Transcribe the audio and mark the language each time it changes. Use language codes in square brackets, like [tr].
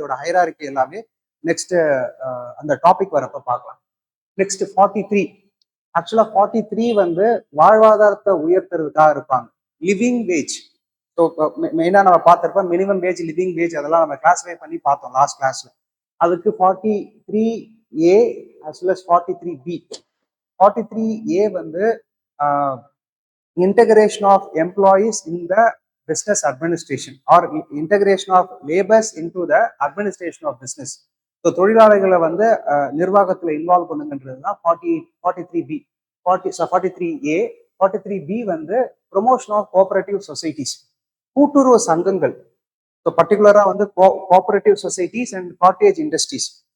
[ta] இதோட ஹைரார்கி எல்லாமே நெக்ஸ்ட் அந்த டாபிக் வரப்ப பார்க்கலாம். நெக்ஸ்ட் 43. ஆக்சுவலா 43 வந்து வாழ்வாதாரத்தை உயர்த்துறதுக்காக இருப்பாங்க. Living wage. ஸோ மெயினா நம்ம பார்த்திருப்போம் மினிமம் வேஜ், லிவிங் வேஜ், அதெல்லாம் நம்ம கிளாஸிஃபை பண்ணி பார்த்தோம் லாஸ்ட் கிளாஸ்ல. [en] அதுக்கு 43A as well as 43B. 43A வந்து integration of employees in the business administration or integration of labors into the administration of business. [ta] So தொழிலாளர்களை வந்து நிர்வாகத்தில் இன்வால்வ் பண்ணுங்கன்றது தான் 43B. 43A. 43B வந்து ப்ரொமோஷன் ஆஃப் கோஆபரேட்டிவ் சொசைட்டிஸ், கூட்டுறவு சங்கங்கள். So பர்டிகுலரா வந்து cooperative societies and cottage industries.